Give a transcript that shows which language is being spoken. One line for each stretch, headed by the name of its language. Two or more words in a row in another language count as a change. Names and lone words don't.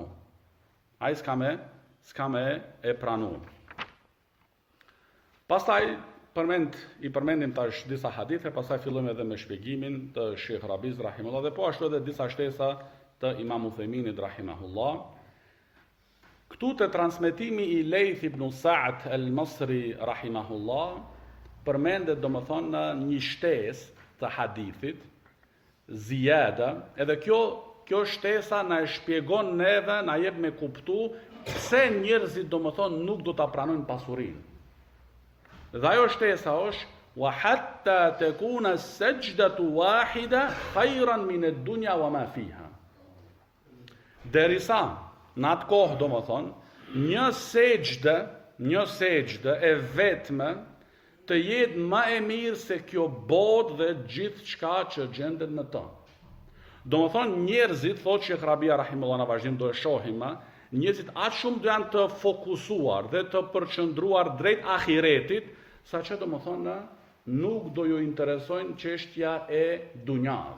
Albanian: Ai s'ka me e pranu. Pastaj i përmendim tash disa hadithe, pastaj fillojmë edhe me shpjegimin të Sheikh Rabiz rahimahullah, dhe po ashtu edhe disa shtesa të Imam Uthayminit rahimahullah. Këtu te transmetimi i Layth ibn Sa'd al-Masri rahimahullah përmendet domethënë një shtesë të hadithit, ziyada, edhe kjo shtesa na e shpjegon neve, na jep me kuptu pse njerëzit domethënë nuk do ta pranojnë pasurinë. Dhe ajo shtesa është
Arabic: وحتى تكون السجدة الواحدة خيرا من الدنيا وما فيها.
Albanian: Derisa në atë kohë domethënë një sejdë e vetme të jetë më e mirë se kjo botë dhe gjithë çka që gjendet në të. Domethënë njerëzit, thotë Sheikh Rabia rahimullah, në vazhdim do e shohim, njerëzit aq shumë do janë të fokusuar dhe të përqendruar drejt ahiretit, saqë domethënë nuk do ju interesojnë çështja e dunjas.